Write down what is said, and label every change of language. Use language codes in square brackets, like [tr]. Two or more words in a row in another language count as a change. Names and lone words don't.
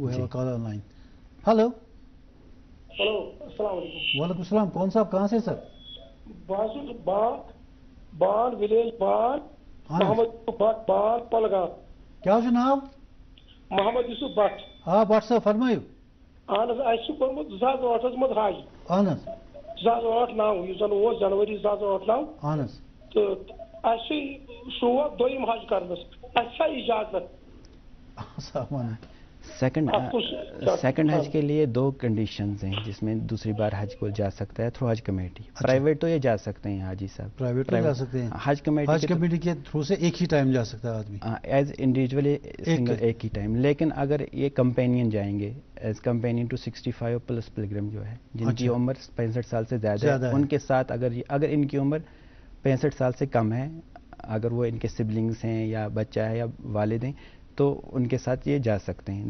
[ur] وہ ہے [en] call online. [ur] ہلو السلام علیکم. وعلیکم السلام. کون صاحب کہاں سے سر؟ بال ولیج بال محمد بٹ بال پلگام. کیا جناب؟ محمد یوسف بٹ. ہاں بٹ صاحب فرمائیو. [ks] اہن حظ اَسہِ چھُ کوٚرمُت 2008 منٛز حج. اہن حظ 2008-9 یُس زن اوس جنؤری 2008-9. اہن حظ. تہٕ اَسہِ چھُ شوق دوٚیِم حج کرنس. اَسہِ چھا اجازت؟ [ur] سیکنڈ حج کے لیے 2 کنڈیشنز ہیں جس میں دوسری بار حج کو جا سکتا ہے [en] through Hajj Committee. [ur] پرائیویٹ تو یہ جا سکتے ہیں حاجی صاحب, پرائیویٹ جا سکتے ہیں. حج کمیٹی کے تھرو سے ایک ہی ٹائم جا سکتا ہے آدمی, [en] as individually [ur] ایک ہی ٹائم. لیکن اگر یہ کمپینین جائیں گے [en] as companion to 65 plus pilgrim [ur] جو ہے جن کی عمر 65 سال سے زیادہ ہے, ان کے ساتھ اگر ان کی عمر 65 سال سے کم ہے, اگر وہ ان کے سبلنگس ہیں یا بچہ ہے یا والد ہیں, تو ان کے ساتھ یہ جا سکتے ہیں.